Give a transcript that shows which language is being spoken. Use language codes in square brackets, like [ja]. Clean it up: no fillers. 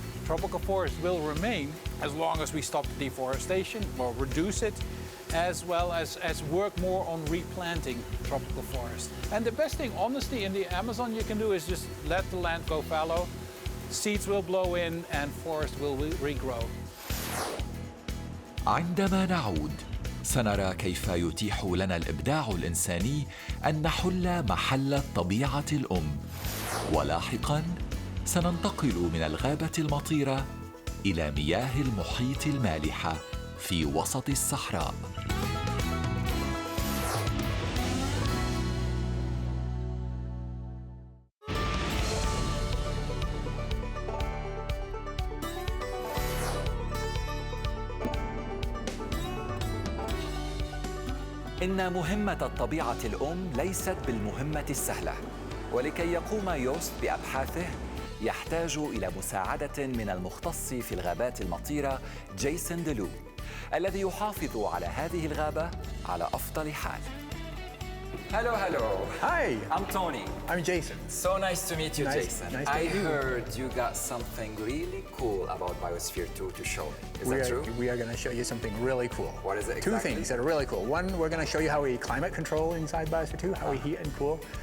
[en] Tropical forests will remain as long as we stop the deforestation or reduce it, as well as work more on replanting tropical forests. And the best thing, honestly, in the Amazon you can do is just let the land go fallow, seeds will blow in and forest will regrow. [ar] عندما نعود سنرى كيف يتيح لنا الإبداع الإنساني أن نحل محل الطبيعة الأم. ولاحقاً سننتقل من الغابة المطيرة إلى مياه المحيط المالحة في وسط الصحراء. إن مهمة الطبيعة الأم ليست بالمهمة السهلة، ولكي يقوم يوست بأبحاثه يحتاج إلى مساعدة من المختص في الغابات المطيرة جيسون دلو، الذي يحافظ على هذه الغابة على أفضل حال. [en] Hello. Hi. I'm Tony. I'm Jason. So nice to meet you, Jason. Nice to I meet you. heard you got something really cool about Biosphere 2 to show. Is that true? We are going to show you something really cool. What is it exactly? Two things that are really cool. One, we're going to show you how we climate control inside Biosphere 2, how we heat and cool.